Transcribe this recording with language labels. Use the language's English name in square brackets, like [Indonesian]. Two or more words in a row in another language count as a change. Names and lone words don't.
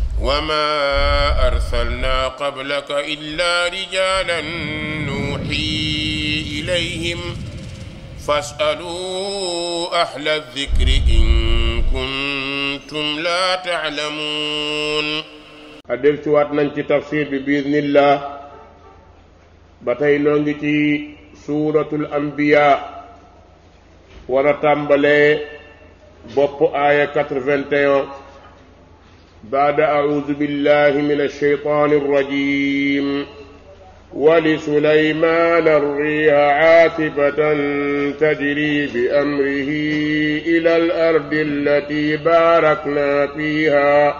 [Arabic] وما أرسلنا قبلك إلا رجالا نوحي إليهم فاسألوا أهل الذكر إن كنتم لا تعلمون. [Wolof] adel ci waat nañ ci tafsir bi biiznillah ba tey noo ngi ci [Arabic] سورة الأنبياء [Wolof] war a tàmbalee bopp aaya 81 [Arabic] بعد أعوذ بالله من الشيطان الرجيم ولسليمان الريح عاصفة تجري بأمره إلى الأرض التي باركنا فيها